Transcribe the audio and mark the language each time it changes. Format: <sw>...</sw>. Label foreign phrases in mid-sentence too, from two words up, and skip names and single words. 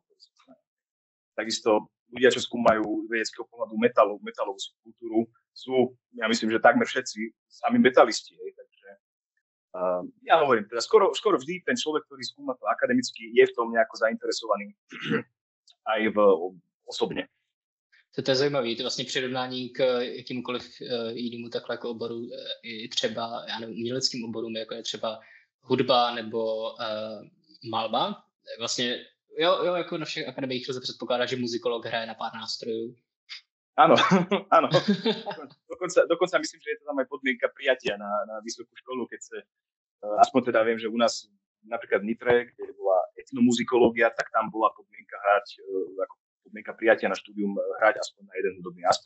<sk>Takisto ľudia, čo skúmajú z vedeckého pohľadu metalovú kultúru, sú, ja myslím, že takmer všetci sami metalisti. Takže ja hovorím, teda skoro vždy ten človek, ktorý skúma to akademicky, je v tom nejako zainteresovaný aj osobne.</sk> <cs>To je zajímavé, to vlastně přirovnání k jakýmukoliv jinému takhle jako oboru, i třeba uměleckým oborům, jako je třeba hudba nebo malba. Vlastně jo, jako na všech akademiích se předpokládá, že muzikolog hraje na pár nástrojů.</cs> <sk>Áno. Dokonca myslím, že je to tam aj podmienka prijatia na vysokú školu, keď sa, aspoň teda viem, že u nás napríklad v Nitre, kde bola etnomuzikológia, tak tam bola podmienka hrať ako podmienka prijatia na štúdium hrať aspoň na jeden hudobný nástroj.</sk>